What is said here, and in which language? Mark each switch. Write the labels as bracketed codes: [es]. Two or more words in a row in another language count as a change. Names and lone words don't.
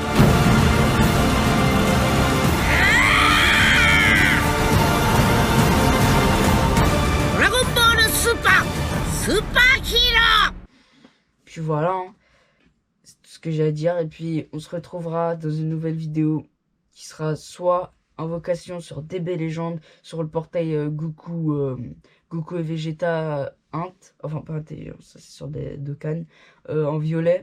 [ja] ドラゴンボールスーパーヒーロー。 [fr] Puis voilà, hein. C'est tout ce que j'ai à dire. Et puis on se retrouvera dans une nouvelle vidéo qui sera soit invocation sur DB Legend, sur le portail Goku et Vegeta Int, enfin pas intelligent, ça c'est sur des Dokkan, en violet.